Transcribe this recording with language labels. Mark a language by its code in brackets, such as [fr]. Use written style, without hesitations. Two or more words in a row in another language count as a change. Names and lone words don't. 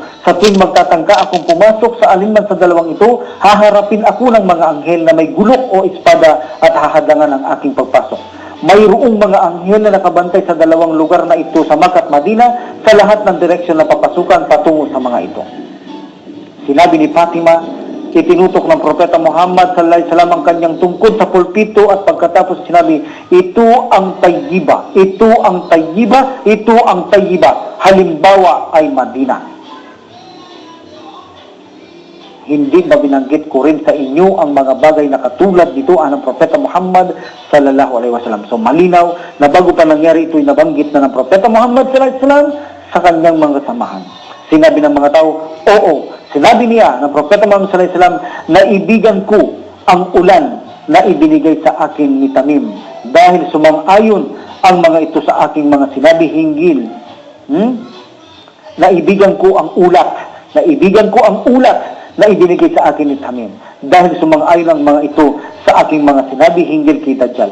[tl] Sa tuwing magtatangka akong pumasok sa alinman sa dalawang ito, haharapin ako ng mga anghel na may gulok o espada at hahadangan ang aking pagpasok. Mayroong mga anghel na nakabantay sa dalawang lugar na ito sa Makkah at Madina sa lahat ng direksyon na papasukan patungo sa mga ito. Sinabi ni Fatima, itinutok ng Propeta Muhammad [ar] صلى الله عليه وسلم [tl] ang kanyang tungkod sa pulpito at pagkatapos sinabi, ito ang tayyiba, ito ang tayyiba, ito ang tayyiba. Halimbawa ay Madina. Hindi ba binanggit ko rin sa inyo ang mga bagay na katulad dito ng Propeta Muhammad [ar] صلى الله عليه وسلم. [tl] So malinaw na bago pa nangyari ito'y nabanggit na ng Propeta Muhammad [ar] صلى الله عليه وسلم [tl] sa kanyang mga samahan. Sinabi ng mga tao, oo. Sinabi niya ng Propeta Muhammad [ar] صلى الله عليه وسلم [tl] na ibigan ko ang ulan na ibinigay sa akin ni Tamim dahil sumang-ayon ang mga ito sa aking mga sinabi hinggil. Naibigan ko ang ulat, naibigan ko ang ulat na ibinigay sa akin ni Tamim dahil sumang-ayon ang mga ito sa aking mga sinabi hinggil kay Dajjal.